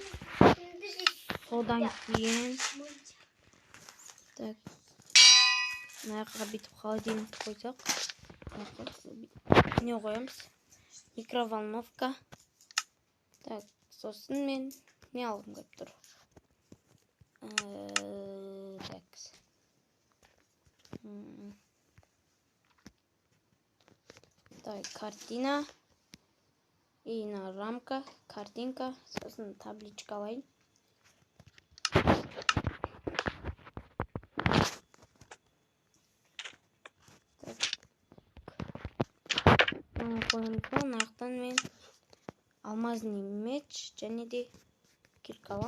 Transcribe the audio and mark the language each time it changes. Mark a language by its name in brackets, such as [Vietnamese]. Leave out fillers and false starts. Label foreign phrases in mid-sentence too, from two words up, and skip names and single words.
[Kazakh] Содан кейін мына жаққа бүйтіп холодильник қойсақ, не қоямыз? Микроволновка. Сосын мен не алғым келіп тұр? Картина. И на рамка, картинка, сосын табличка алайын. Мына жақтан мен [Russian] алмазный меч [Kazakh] және де кирка алам.